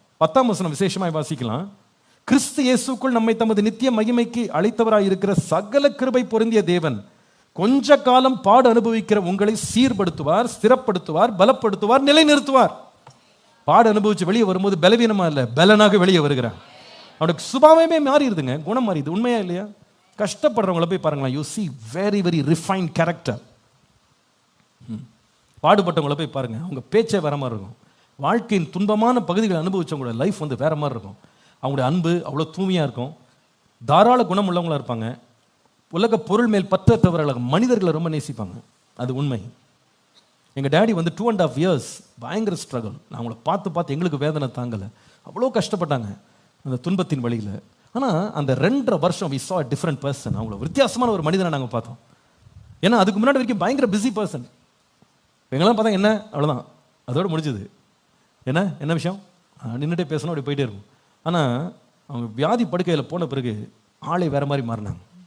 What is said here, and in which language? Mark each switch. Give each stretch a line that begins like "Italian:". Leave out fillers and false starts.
Tamil: 10ஆம் வசனம் விசேஷமாய் வாசிக்கலாம். கிறிஸ்து இயேசுக்குள் நம்மை தமது நித்திய மகிமைக்கு அழைத்தவராய் இருக்கிற சகல கிருபை பொருந்திய தேவன் கொஞ்ச காலம் பாடு அனுபவிக்கிற உங்களை சீர்படுத்துவார், ஸ்திரப்படுத்துவார், பலப்படுத்துவார், நிலைநிறுத்துவார். பாடு அனுபவிச்சு வெளியே வரும்போது பலவீனமா இல்லை, பலனாக வெளியே வருகிறார். அவனுக்கு சுபாவமே மாறிடுதுங்க, குணம் மாறிடுது. உண்மையா இல்லையா? கஷ்டப்படுறவங்களை போய் பாருங்களா,
English: You see very very refined character.
Tamil: பாடுபட்டவங்களை போய் பாருங்க, அவங்க பேச்சே வேற மாதிரி இருக்கும். வாழ்க்கையின் துன்பமான பகுதிகளை அனுபவிச்சவங்களோட லைஃப் வந்து வேற மாதிரி இருக்கும். அவங்களுடைய அன்பு அவ்வளோ தூய்மையாக இருக்கும், தாராள குணம் உள்ளவங்களாக இருப்பாங்க. உலக பொருள் மேல் பற்றற்றவர்களாக மனிதர்களை ரொம்ப நேசிப்பாங்க. அது உண்மை. எங்கள் டேடி வந்து 2.5 years பயங்கர ஸ்ட்ரகிள். நான் அவங்கள பார்த்து எங்களுக்கு வேதனை தாங்கலை, அவ்வளோ கஷ்டப்பட்டாங்க அந்த துன்பத்தின் வழியில். ஆனால் அந்த 2.5 வருஷம்
English: we saw a different person.
Tamil: அவங்கள வித்தியாசமான ஒரு மனிதனை நாங்கள் பார்த்தோம். ஏன்னா அதுக்கு முன்னாடி வரைக்கும் பயங்கர பிஸி பர்சன். எங்கெல்லாம் பார்த்தா என்ன அவ்வளோதான், அதோடு முடிஞ்சுது. என்ன விஷயம், நின்றுட்டே பேசணும், அப்படி போயிட்டே இருக்கும். ஆனால் அவங்க வியாதி படுக்கையில் போன பிறகு ஆளே வேறு மாதிரி மாறினாங்க.